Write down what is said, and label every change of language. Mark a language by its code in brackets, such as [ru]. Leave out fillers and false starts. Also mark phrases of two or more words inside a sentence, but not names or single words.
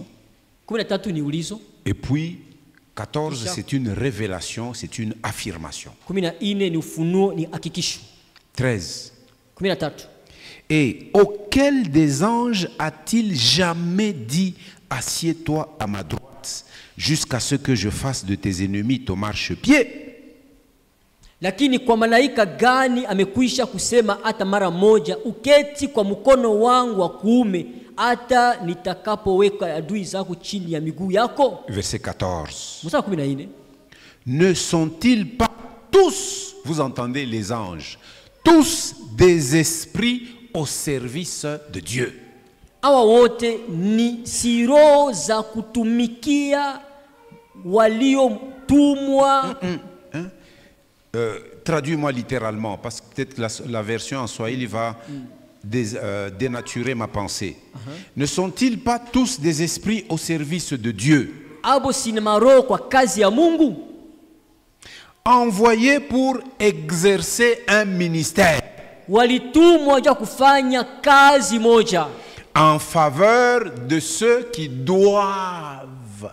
[fr] Et puis, 14, c'est une révélation, c'est une affirmation. 13. Et auquel des anges a-t-il jamais dit assieds-toi à ma droite jusqu'à ce que je fasse de tes ennemis ton marchepied? [sw] Lakini kwa malaika gani amekwisha kusema hata mara moja uketi kwa mkono wangu wa kuume hata nitakapoweka adui zako chini ya miguu yako? [fr] Verset 14. Ne sont-ils pas tous, vous entendez les anges, tous des esprits au service de Dieu? [sw] Hawa wote ni siro za kutumikia waliotumwa. [fr] Traduis-moi littéralement, parce que peut-être la version en Swahili va dénaturer ma pensée. Ne sont-ils pas tous des esprits au service de Dieu? Envoyés pour exercer un ministère en faveur de ceux qui doivent.